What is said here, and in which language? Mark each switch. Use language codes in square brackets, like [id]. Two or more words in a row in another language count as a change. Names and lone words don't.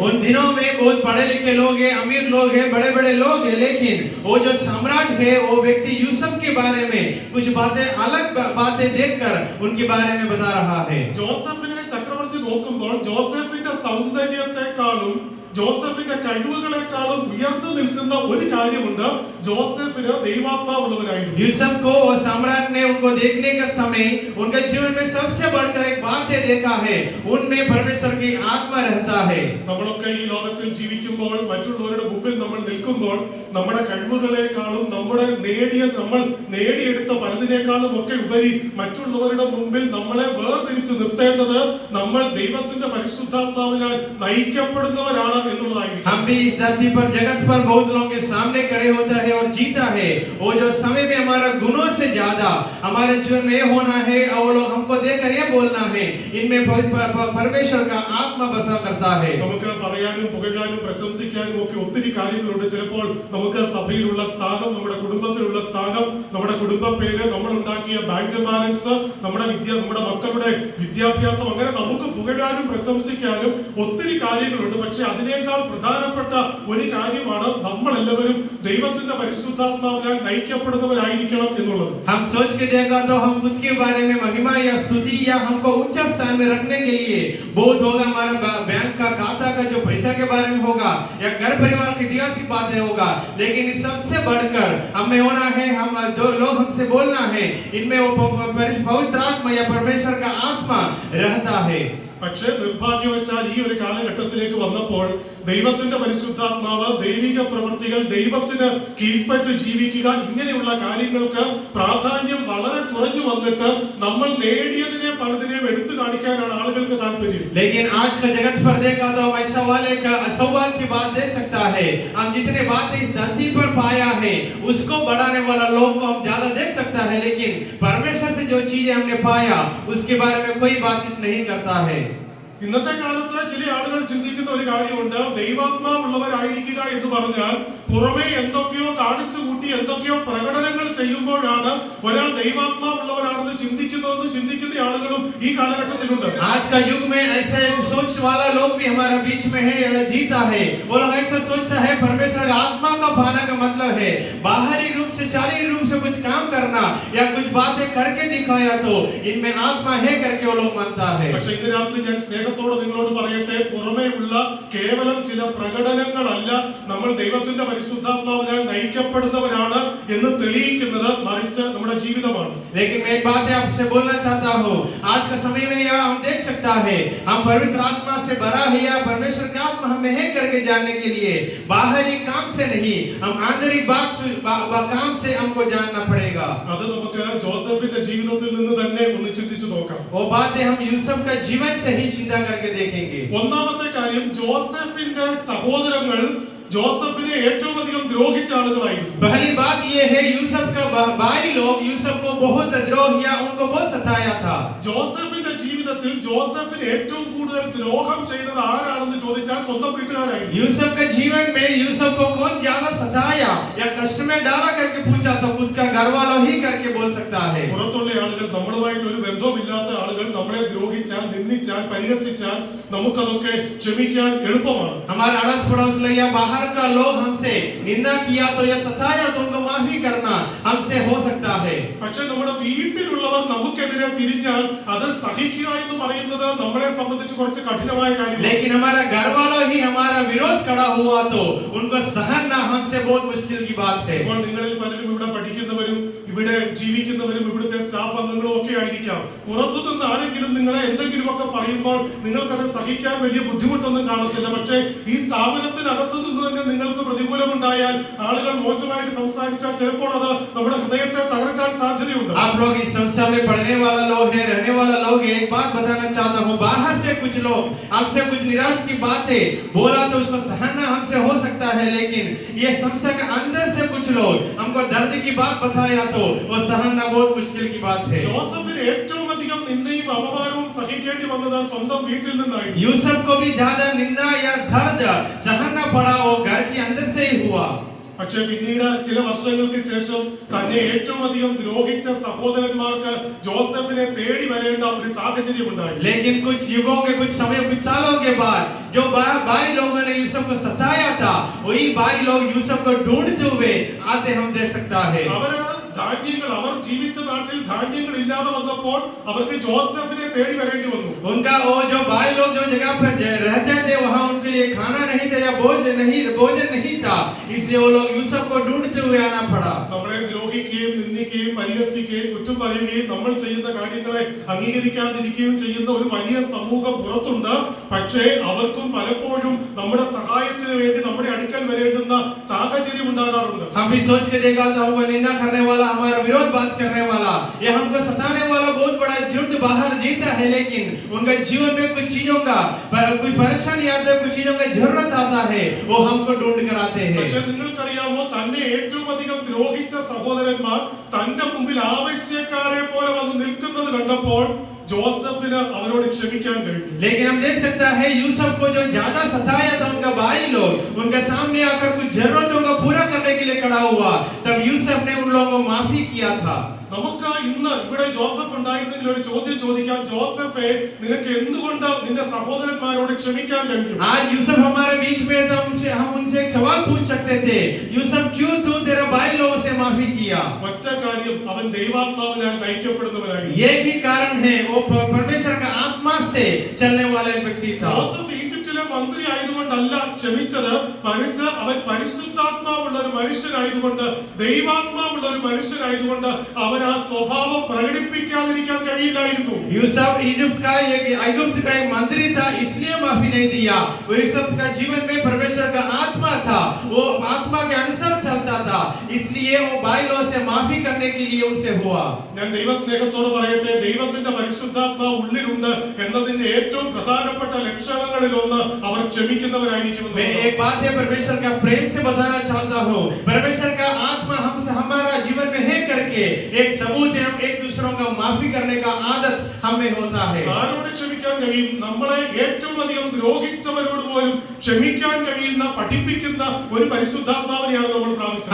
[hi] उन दिनों में बहुत पढ़े लिखे लोग हैं, अमीर लोग हैं, बड़े बड़े लोग हैं, लेकिन वो जो सम्राट है वो व्यक्ति यूसुफ के बारे में कुछ बातें अलग बातें देखकर उनके बारे में बता रहा है. [ml] ജോസഫിനെ ചക്രവർത്തി നോക്കുമ്പോൾ ജോസഫിന്റെ സൗന്ദര്യത്തെക്കാളും ജോസഫിന്റെ കഴിവുകളെക്കാളും ഉയർന്നു നിൽക്കുന്ന ഒരു കാര്യമുണ്ട്, ജോസഫിന് ദൈവാത്മാവുള്ളവനായിരുന്നു. [hi] यूसुफ को और सम्राट ने उनको देखने का समय उनके जीवन में सबसे बढ़कर एक बात देखा है, उनमें परमेश्वर की आत्मा रहता है. [ml] നമ്മളൊക്കെ ഈ ലോകത്തിൽ ജീവിക്കുമ്പോൾ മറ്റുള്ളവരുടെ മുമ്പിൽ നമ്മൾ നിൽക്കുമ്പോൾ നമ്മുടെ കഴിവുകളെക്കാളും നമ്മൾ നേടിയെടുത്ത പലതിനേക്കാളും ഒക്കെ ഉപരി മറ്റുള്ളവരുടെ മുമ്പിൽ നമ്മളെ വേർതിരിച്ചു നിർത്തേണ്ടത് നമ്മൾ ദൈവത്തിന്റെ പരിശുദ്ധാത്മാവിനാൽ നയിക്കപ്പെടുന്നവരാണ് എന്നുള്ളതായിരിക്കും. [hi] हम भी इस धरती पर जगत पर बहुत लोगों के सामने खड़े होता है और जीता है, वो जो समय में हमारा गुणों से ज्यादा हमारे जीवन में होना है और लोग हमको देखकर ये बोलना है, इनमें परमेश्वर का आत्मा बसा करता है. [ml] നമുക്ക് പറയാനും പുകഴാനും പ്രശംസിക്കാനും ഒക്കെ ഒത്തിരി കാര്യങ്ങളുണ്ട്. ചിലപ്പോൾ നമുക്ക് സഭയിലുള്ള സ്ഥാനം, നമ്മുടെ കുടുംബത്തിലുള്ള സ്ഥാനം, നമ്മുടെ കുടുംബ പേര്, നമ്മൾ ഉണ്ടാക്കിയ [en] bank balance, [ml] നമ്മുടെ മക്കളുടെ വിദ്യാഭ്യാസം, അങ്ങനെ നമുക്ക് പുകഴാനും പ്രശംസിക്കാനും ഒത്തിരി കാര്യങ്ങളുണ്ട്. പക്ഷെ അതിനേക്കാൾ പ്രധാനപ്പെട്ട ഒരു കാര്യമാണ് നമ്മളെല്ലാവരും ദൈവത്തിന്റെ പരിശുദ്ധാത്മാവിനാൽ നയിക്കപ്പെടുന്നവരായിരിക്കണം എന്നുള്ളത്. [hi] हम सोच के देखा तो हम खुद के बारे में महिमा या स्तुति या हमको ऊंचा स्थान में रखने के लिए बहुत होगा, हमारा बैंक का खाता का जो पैसा के बारे में होगा या घर परिवार की ऐतिहासिक बातें होगा, लेकिन इस सबसे बढ़कर हमें होना है, हम दो लोग हमसे बोलना है, इनमें वो पवित्र आत्मा या परमेश्वर का आत्मा रहता है. [ml] പക്ഷേ നിർഭാഗ്യവശാൽ ഈ ഒരു കാലഘട്ടത്തിലേക്ക് വന്നപ്പോൾ ദൈവത്തിന്റെ പരിശുദ്ധാത്മാവ്, ദൈവിക പ്രവൃത്തികൾ, ദൈവത്തിന് കീഴ്പ്പെട്ട് ജീവിക്കുക, ഇങ്ങനെയുള്ള കാര്യങ്ങൾക്ക് പ്രാധാന്യം വളരെ കുറഞ്ഞു വന്നിട്ട് നമ്മൾ നേടിയതിനെ പലതിനെയും എടുത്തു കാണിക്കാനാണ് ആളുകൾക്ക് താല്പര്യം. [hi] लेकिन आज का जगत पर देखा तो ऐसा वाले का असवाल की बात देख सकता है, हम जितने बातें इस धरती पर पाया है उसको बढ़ाने वाला लोग को हम ज्यादा देख सकता है, लेकिन परमेश्वर से जो चीजें हमने पाया उसके बारे में कोई बातचीत नहीं करता है. [ml] ഇന്നത്തെ കാലത്ത് ചില ആളുകൾ ചിന്തിക്കുന്ന ഒരു കാര്യമുണ്ട്, ദൈവാത്മാവുള്ളവരായിരിക്കുക എന്ന് പറഞ്ഞാൽ പുറമെ എന്തൊക്കെയോ കാണിച്ചു കൂട്ടി എന്തൊക്കെയോ പ്രകടനങ്ങൾ ചെയ്യുമ്പോഴാണ് ഒരാൾ ദൈവാത്മാവുള്ളവരാണെന്ന് ചിന്തിക്കുന്ന ആളുകളും ഈ കാലഘട്ടത്തിലുണ്ട്. [hi] आज का युग में ऐसे सोच वाला लोग भी हमारे बीच में है, जीता है. वो लोग ऐसा सोचता है परमेश्वर का आत्मा का पाना का मतलब है बाहरी रूप से, शारीरिक रूप से कुछ काम करना या कुछ बातें करके दिखाया तो इनमें आत्मा है करके वो लोग मानता है. [ml] പക്ഷേ ഇന്ന് രാത്രി ഞാൻ സ്നേഹത്തോടെ നിങ്ങളോട് പറയട്ടെ, പുറമേ ഉള്ള കേവലം ചില പ്രകടനങ്ങളല്ല നമ്മൾ ദൈവത്തിന്റെ പരിശുദ്ധാത്മാവിനാൽ നയിക്കപ്പെടുന്നവരാണ് എന്ന് തെളിയിക്കുന്നത്, മറിച്ച് നമ്മുടെ ജീവിതമാണ്. [hi] लेकिन मैं एक बात आपसे बोलना चाहता हूँ, आज का समय में यह हम देख सकता है हम पवित्र आत्मा से भरा है या परमेश्वर का आत्मा हमें है करके जानने के लिए बाहरी काम से नहीं, हम आंतरिक काम से हमको जानना पड़ेगा. [ml] അത് നമുക്ക് ജോസഫിന്റെ ജീവിതത്തിൽ നിന്ന് തന്നെ ഒന്ന് ചിന്തിച്ചു നോക്കാം. [hi] वो बातें हम यूसुफ का जीवन से ही चिंता करके देखेंगे. [ml] ഒന്നാമത്തെ കാര്യം, ജോസഫിന്റെ സഹോദരങ്ങൾ ജോസഫിനെ ഏറ്റവും അധികം ദ്രോഹിച്ച ആളുകളായിരുന്നു. [hi] पहली बात ये है यूसुफ का भाई लोग यूसुफ को बहुत द्रोह किया, उनको बहुत सताया था. [ml] ജോസഫിന്റെ ജീവിതത്തിൽ ജോസഫിന് ഏറ്റവും കൂടുതൽ ദ്രോഹം ചെയ്തത് ആരാണെന്ന് ചോദിച്ചാൽ സ്വന്തം വീട്ടുകാരായിരുന്നു. [hi] यूसुफ के जीवन में यूसुफ को कौन ज्यादा सताया या कष्ट में डाला करके पूछा तो खुद का घर वाला ही करके बोल सकता है. [ml] പുറത്തുള്ള ആളുകൾ, നമ്മളുമായിട്ട് ഒരു ബന്ധവുമില്ലാത്ത ആളുകൾ നമ്മളെ ദ്രോഹിച്ചാൽ, നിന്ദിച്ചാൽ, പരിഹസിച്ചാൽ നമുക്കതൊക്കെ ക്ഷമിക്കാൻ എളുപ്പമാണ്. [hi] हमारे अड़ोस पड़ोस या बाहर का लोग हमसे निंदा किया तो या सताया तो उनको माफी करना हमसे हो सकता है. [ml] പക്ഷെ നമ്മുടെ വീട്ടിലുള്ളവർ നമുക്കെതിരെ തിരിഞ്ഞാൽ അത് സഹിക്കുക എന്ന് പറയുന്നത് നമ്മളെ സംബന്ധിച്ച് കുറച്ച് കഠിനമായ കാര്യമാണ്. [hi] लेकिन हमारा घर वालों ही हमारा विरोध खड़ा हुआ तो उनको सहन ना हमसे बहुत मुश्किल की बात है. [ml] ഇപ്പോൾ നിങ്ങളിൽ പലരും ഇവിടെ പഠിക്കുന്നവരും പലരും ഇവിടെ ജീവിക്കുന്നവരും ഇവിടുത്തെ സ്റ്റാഫ് അംഗങ്ങളും ഒക്കെ ആയിരിക്കാം. പുറത്തുനിന്ന് ആരെങ്കിലും നിങ്ങളെ എന്തെങ്കിലുമൊക്കെ പറയുമ്പോൾ നിങ്ങൾക്കത് സഹിക്കാൻ വലിയ ബുദ്ധിമുട്ടൊന്നും കാണത്തില്ല. പക്ഷേ ഈ സ്ഥാപനത്തിനകത്തു നിന്ന് തന്നെ നിങ്ങൾക്ക് പ്രതികൂലമുണ്ടായാൽ, ആളുകൾ മോശമായിട്ട് സംസാരിച്ചാൽ ചിലപ്പോൾ അത് നമ്മുടെ ഹൃദയത്തെ തകർക്കാൻ സാധ്യതയുണ്ട്. [hi] आप लोग इस संस्था में पढ़ने वाला लोग है, रहने वाला लोग है, एक बात बताना चाहता हूँ, बाहर से कुछ लोग हमसे कुछ निराश की बात है बोला तो उसको सहना हमसे हो सकता है, लेकिन ये संस्था के अंदर से कुछ लोग हमको दर्द की बात बताया तो वो सहना बहुत मुश्किल की बात है. [ml] ജോസഫിന് ഏറ്റവും അധികം നിന്ദയും അപമാനവും സഹിക്കേണ്ടി വന്നത് സ്വന്തം വീട്ടിൽ നിന്നായിരുന്നു. [hi] यूसुफ को भी ज्यादा निंदा या दर्द सहना पड़ा, वो घर के अंदर से ही हुआ. [ml] പക്ഷെ പിന്നീട് ചില വർഷങ്ങൾക്ക് ശേഷം തന്നെ ഏറ്റവും അധികം ദ്രോഹിച്ച സഹോദരന്മാർക്ക് ജോസഫിനെ തേടി വരേണ്ട ഒരു സാഹചര്യം ഉണ്ടായി. [hi] लेकिन कुछ युगों के कुछ समय कुछ सालों के बाद जो भाई लोगों ने यूसुफ को सताया था, वही भाई लोग यूसुफ को ढूंढते हुए आते हम देख सकता है. [ml] ധാന്യങ്ങൾ, അവർ ജീവിച്ച നാട്ടിൽ ധാന്യങ്ങൾ ഇല്ലാതെ വന്നപ്പോൾ അവർക്ക് ജോസഫിനെ തേടി വരേണ്ടി വന്നു. [hi] उनका वो जो भाई लोग जो जगह पर रहते थे वहां उनके लिए खाना नहीं था या भोजन नहीं था, इसलिए वो लोग यूसुफ को ढूंढते हुए आना पड़ा. [ml] നമ്മളെ ദ്രോഹിക്കുകയും നിന്ദിക്കുകയും പരിഹസിക്കുകയും കുറ്റം പറയുകയും നമ്മൾ ചെയ്യുന്ന കാര്യങ്ങളെ അംഗീകരിക്കാതിരിക്കുകയും ചെയ്യുന്ന ഒരു വലിയ സമൂഹം പുറത്തുണ്ട്. പക്ഷേ അവർക്കും പലപ്പോഴും നമ്മുടെ സഹായത്തിന് വേണ്ടി നമ്മുടെ അടുക്കൽ വരേണ്ടുന്ന സാഹചര്യം ഉണ്ടാകാറുണ്ട്. [hi] हम भी सोच के देखा था, हमको निंदा करने वाला, हमारा विरोध बात करने वाला, ये हमको सताने वाला बहुत बड़ा झुंड बाहर जीता है, लेकिन उनका जीवन में कुछ चीजों का कोई परेशानी आता है, कुछ चीजों का जरूरत आता है, वो हमको ढूंढ कर आते हैं. [ml] പക്ഷേ നിങ്ങൾക്കറിയാമോ, തന്നെ ഏറ്റവും അധികം ദ്രോഹിച്ച സഹോദരന്മാർ തന്റെ മുമ്പിൽ ആവശ്യക്കാരെ പോലെ വന്ന് നിൽക്കുന്നത് കണ്ടപ്പോൾ जोसेफിന് അവരോട് ക്ഷമിക്കാൻ കഴിഞ്ഞു. [hi] लेकिन हम देख सकता है यूसुफ को जो ज्यादा सताया था उनका भाई लोग उनके सामने आकर कुछ जरूरतों को पूरा करने के लिए खड़ा हुआ, तब यूसुफ ने उन लोगों को माफी किया था. [ml] നമുക്ക് ഇന്ന് ഇവിടെ ജോസഫ് ഉണ്ടായിരുന്നെങ്കിൽ ഒരു ചോദ്യം ചോദിക്കാം, ജോസഫേ നിനക്ക് എന്തുകൊണ്ട് നിന്റെ സഹോദരന്മാരോട് ക്ഷമിക്കാൻ കഴിഞ്ഞു? [hi] आज यूसुफ हमारे बीच में तो हम उनसे एक सवाल पूछ सकते थे, यूसुफ क्यों तू तेरे भाई लोगों से माफी किया? [ml] ഒറ്റ കാര്യം, അവൻ ദൈവാത്മാവിനാൽ നയിക്കപ്പെടുന്നവനായിരുന്നു. [hi] एक ही कारण है, वो परमेश्वर का आत्मा से चलने वाला एक व्यक्ति था. [ml] ജോസഫ് ഈജിപ്തിലെ മന്ത്രി ആയതുകൊണ്ടല്ല ക്ഷമിച്ചത്, മറിച്ച് അവൻ പരിശുദ്ധാത്മാവുള്ള ഒരു മനുഷ്യനായതുകൊണ്ട്, ദൈവാത്മാവുള്ള ഒരു മനുഷ്യനായതുകൊണ്ട് അവൻ ആ സ്വഭാവം പ്രകടിപ്പിക്കാതിരിക്കാൻ കഴിയില്ലായിരുന്നു. [hi] यूसुफ इजिप्ट का एक मंत्री था, इसलिए माफी नहीं दिया. वो यूसुफ का जीवन में परमेश्वर का आत्मा था, वो आत्मा के अनुसार चलता था, इसलिए वो भाई लोगों से माफी करने के लिए उनसे हुआ. [ml] ഞാൻ ദൈവസ്നേഹത്തോട് പറയട്ടെ, ദൈവത്തിന്റെ പരിശുദ്ധാത്മാവ് ഉള്ളിലുണ്ട് എന്നതിന്റെ ഏറ്റവും പ്രധാനപ്പെട്ട ലക്ഷണങ്ങളിൽ ഒന്ന് അവർ ക്ഷമിക്കുന്നവരായിരിക്കും. [hi] मैं एक बात है परमेश्वर का प्रेम से बताना चाहता हूँ, परमेश्वर का आत्मा हमसे हमारा जीवन में है करके एक सबूत है, हम एक दूसरों का माफी करने का आदत हमें होता है. [ml] ആരോട് ക്ഷമിക്കാൻ കഴിയും? നമ്മളെ ഏറ്റവും അധികം ദ്രോഹിച്ചവരോട് പോലും ക്ഷമിക്കാൻ കഴിയുന്ന, പഠിപ്പിക്കുന്ന ഒരു പരിശുദ്ധാത്മാവിനെയാണ് നമ്മൾ പ്രാപിച്ചത്.